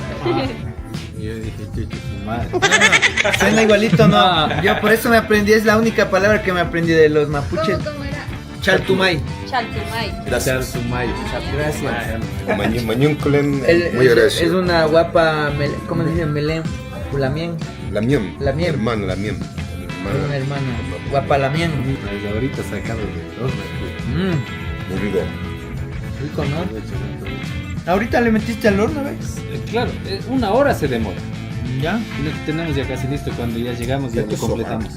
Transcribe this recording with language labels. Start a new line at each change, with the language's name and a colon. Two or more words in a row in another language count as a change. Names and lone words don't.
Spanish: Yo dije, chuchu, tu madre. Suena igualito, ¿no? Yo por eso me aprendí, es la única palabra que me aprendí de los mapuches. ¿Cómo era? Chaltumay. Chaltumay. Gracias. Gracias. Mañunculem, muy Es agradecido. una guapa, ¿cómo se dice? Melén. Lamien. Lamien. Lamien. Hermano, Lamien. Una hermana. Guapa Lamien. Desde ahorita sacado de dos. Muy rico. Rico, ¿no? Ahorita le metiste al horno, ¿ves? Claro, 1 hora se demora. ¿Ya? Y lo tenemos ya casi listo. Cuando ya llegamos ya lo completamos.